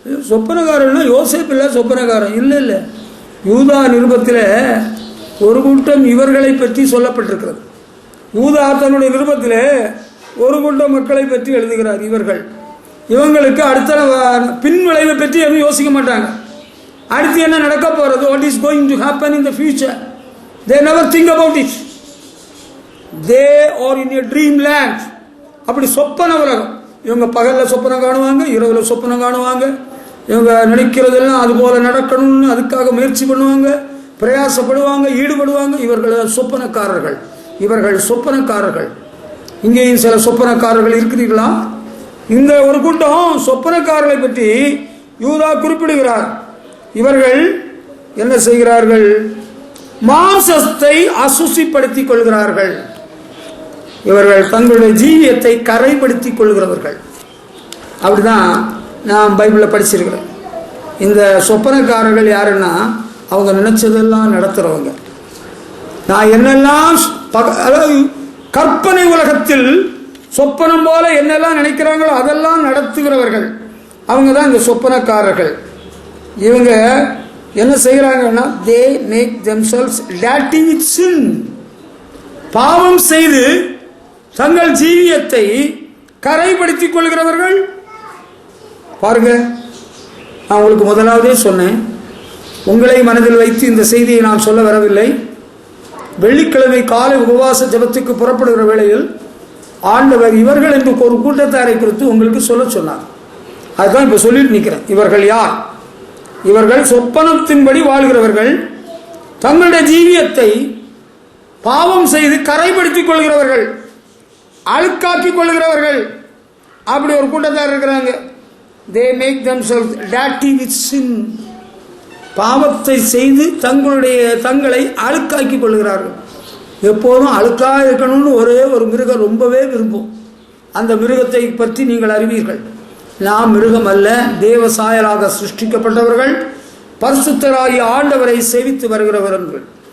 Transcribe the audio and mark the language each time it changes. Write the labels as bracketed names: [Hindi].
[Tamil] சொப்பனக்காரன்னா யோசேப்பு இல்லை, சொப்பனக்காரன் இல்லை இல்லை. யூதா நிருபத்தில் ஒரு கூட்டம் இவர்களை பற்றி சொல்லப்பட்டிருக்கிறது. யூதா தன்னுடைய நிருபத்தில் ஒரு கூட்டம் மக்களை பற்றி எழுதுகிறார். இவர்கள், இவங்களுக்கு அடுத்த பின் விளைவை பற்றி எதுவும் யோசிக்க மாட்டாங்க. அடுத்து என்ன நடக்க போறது, [English] what is going to happen in the future, they never think about it. they are in a dreamland. [Tamil] அப்படி சொப்பன உலகம். இவங்க பகல்ல சொப்பனம் காணுவாங்க, இரவுல சொப்பனம் காணுவாங்க. இவங்க நினைக்கிறதெல்லாம் அது போல நடக்கணும்னு அதுக்காக முயற்சி பண்ணுவாங்க, பிரயாசப்படுவாங்க, ஈடுபடுவாங்க. இவர்கள் சொப்பனக்காரர்கள். இவர்கள் சொப்பனக்காரர்கள். இங்கேயும் சில சொப்பனக்காரர்கள் இருக்கிறீர்களா? இந்த ஒரு கூட்டம் சொப்பனக்காரர்களை பற்றி யூதா குறிப்பிடுகிறார். இவர்கள் என்ன செய்கிறார்கள்? மாம்சத்தை அசுசிப்படுத்திக் கொள்கிறார்கள். இவர்கள் தங்களுடைய ஜீவியத்தை கரைப்படுத்திக் கொள்கிறவர்கள். அப்படிதான் நான் பைபிளில் படிச்சிருக்கிறேன். இந்த சொப்பனக்காரர்கள் யாருன்னா, அவங்க நினைச்சதெல்லாம் நடத்துறவங்க. நான் என்னெல்லாம் அதாவது கற்பனை உலகத்தில் சொப்பனம் போல என்னெல்லாம் நினைக்கிறாங்களோ அதெல்லாம் நடத்துகிறவர்கள். அவங்க தான் இந்த சொப்பனக்காரர்கள். இவங்க என்ன செய்கிறாங்கன்னா, [English] they make themselves dirty with sin. [Tamil] பாவம் செய்து தங்கள் ஜீவியத்தை கரைப்படுத்திக் கொள்கிறவர்கள். பாருங்க, நான் உங்களுக்கு முதலாவதே சொன்னேன், உங்களை மனதில் வைத்து இந்த செய்தியை நான் சொல்ல வரவில்லை. வெள்ளிக்கிழமை காலை உபவாச ஜபத்துக்கு புறப்படுகிற வேளையில் ஆண்டவர் இவர்கள் என்று ஒரு கூட்டத்தாரை குறித்து உங்களுக்கு சொல்ல சொன்னார். அதுதான் இப்ப சொல்லிட்டு நிற்கிறேன். இவர்கள் யார்? இவர்கள் சொப்பனத்தின்படி வாழ்கிறவர்கள், தங்களுடைய ஜீவியத்தை பாவம் செய்து கரைப்படுத்திக் கொள்கிறவர்கள், அழுக்காக்கிக் கொள்கிறவர்கள். அப்படி ஒரு கூட்டத்தார் இருக்கிறாங்க. [English] they make themselves dirty with sin. [Tamil] பாவத்தை செய்து தங்களை அழுக்காக்கிக் கொள்கிறார்கள். எப்போதும் அழுக்காக இருக்கணும்னு ஒரே ஒரு மிருகம் ரொம்பவே விரும்பும். அந்த மிருகத்தை பற்றி நீங்கள் அறிவீர்கள். நாம் மிருகம் அல்ல, தேவ சாயலாக சிருஷ்டிக்கப்பட்டவர்கள், பரிசுத்தராகிய ஆண்டவரை சேவித்து வருகிறவர்கள்.